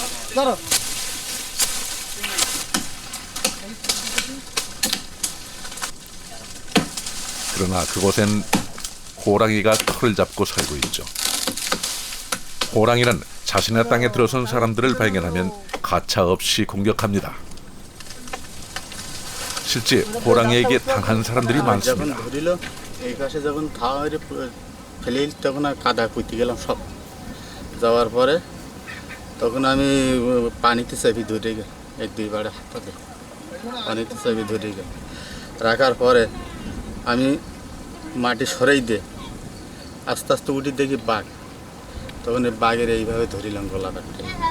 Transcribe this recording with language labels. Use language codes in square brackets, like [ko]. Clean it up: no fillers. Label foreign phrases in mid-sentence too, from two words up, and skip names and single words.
[ko] 그러나 그곳엔 호랑이가 털을 잡고 살고 있죠. 호랑이는 자신의 땅에 들어선 사람들을 발견하면 가차없이 공격합니다. 실제 호랑이에게 당한 사람들이 많습니다. [bn] এই পাশে যখন খাওয়ারে ফেলে তখন আর কাদা কুইতে গেলাম সব যাওয়ার পরে তখন আমি পানিতে চাপি ধরে গেল এক দুইবারে হাতে পানিতে চাপি ধরে গেল রাখার পরে আমি মাটি সরাই দিয়ে আস্তে আস্তে উঠি দেখি বাঘ তখন বাঘের এইভাবে ধরিলাম গলা কাটতে